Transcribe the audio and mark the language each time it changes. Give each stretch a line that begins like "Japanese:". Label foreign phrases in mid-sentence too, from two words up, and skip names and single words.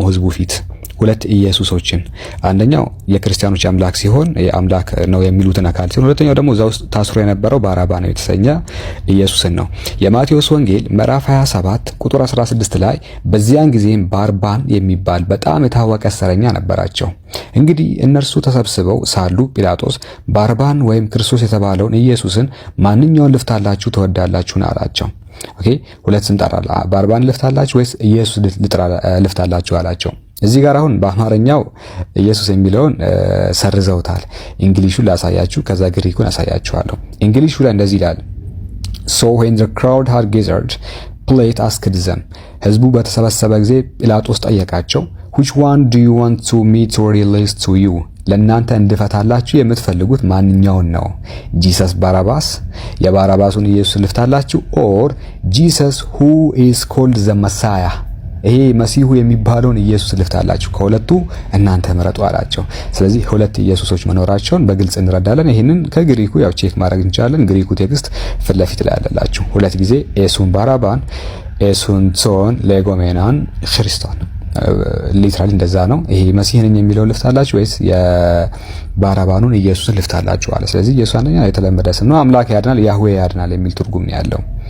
Amharic: ህዝቡ ፊት፣ ሁለት ኢየሱሶችን። አንደኛው የክርስቲያኖች አምላክ ሲሆን የአምላክ ነው የሚሉትን አካል ሲሆን፣ ሁለተኛው ደግሞ እዛ ውስጥ ታስሮ የነበረው ባራባ ነው የተሰኘ ኢየሱስን ነው። የማቴዎስ ወንጌል ምዕራፍ 27 ቁጥር 16 ላይ በዚያን ጊዜም ባርባን የሚባል በጣም የታወቀ እስረኛ ነበራቸው። እንግዲህ እነርሱ ተሰብስበው ሳሉ ጲላጦስ ባርባን ወይም ክርስቶስ የተባለውን ኢየሱስን ማንኛውን ልፍታላችሁ ትወዳላችሁን አላቸው። ኦኬ፣ ሁለት ስም ጠራላ። ባርባን ልፍታላችሁ ወይስ ኢየሱስ ልፍታላችሁ አላቸው። እዚህ ጋር አሁን በአማርኛው ኢየሱስ የሚለውን ሰርዘውታል። እንግሊሹን ላሳያችሁ፣ ከዛ ግሪኩን አሳያችኋለሁ። እንግሊሹ ላይ እንደዚህ ይላል
English: So when the crowd had gathered, Pilate asked them.
Amharic: ህዝቡ በተሰበሰበ ጊዜ ጲላጦስ ጠየቃቸው
English: Which one do you want to me to release to you?
Amharic: ለእናንተ እንድፈታላችሁ የምትፈልጉት ማንኛውን ነው? ጂሰስ ባራባስ የባራባሱን ኢየሱስ ልፍታላችሁ
English: or Jesus who is called the Messiah?
Amharic: ይሄ መሲሁ የሚባለውን ኢየሱስ ልፍታላችሁ? ከሁለቱ እናንተ ምረጡ አላቸው። ስለዚህ ሁለት ኢየሱሶች መኖራቸውን በግልጽ እንረዳለን። ይሄንን ከግሪኩ ያው ቼክ ማድረግ እንችላለን። ግሪኩ ቴክስት ፊት ለፊት ላይ ያለላችሁ ሁለት ጊዜ
Greek: Ἰησοῦν Βαραββᾶν Ἰησοῦν τὸν λεγόμενον Χριστόν
Amharic: ሊትራሊ እንደዛ ነው። ይሄ መሲህ ነኝ የሚለው ልፍታላችሁ ወይስ የባራባኑን ኢየሱስን ልፍታላችሁ አለ። ስለዚህ ኢየሱስ አንደኛ የተለመደ ስም ነው። አምላክ ያድናል፣ ያህዌ ያድናል የሚል ትርጉም ነው ያለው።